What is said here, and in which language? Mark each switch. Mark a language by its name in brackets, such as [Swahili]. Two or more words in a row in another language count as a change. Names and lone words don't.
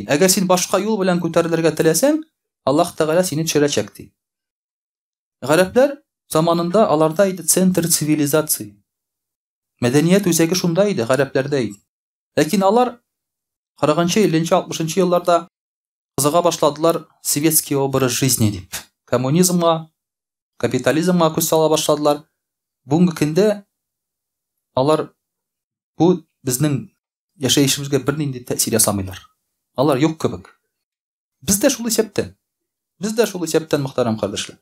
[Tatar] Әгәр син башка юл белән күтәрелергә теләсәң, Аллаһ Тәгалә сине төшерәчәк ди. Гарәпләр заманында аларда иде [Russian] центр цивилизации. [Tatar] Мәдәният үзәге шунда иде, гарәпләрдә иде. Ләкин алар 40-нчы, 50-нчы, 60-нчы елларда кызыга башладылар [Russian] советский образ жизни [Tatar] дип. Коммунизмга, капитализмга күз сала башладылар. Бүгенге көндә алар бу безнең яшәешебезгә бернинди тәэсир ясамыйлар. Алар юк кебек. Без дә шул исәптән. Мөхтәрәм кардәшләр.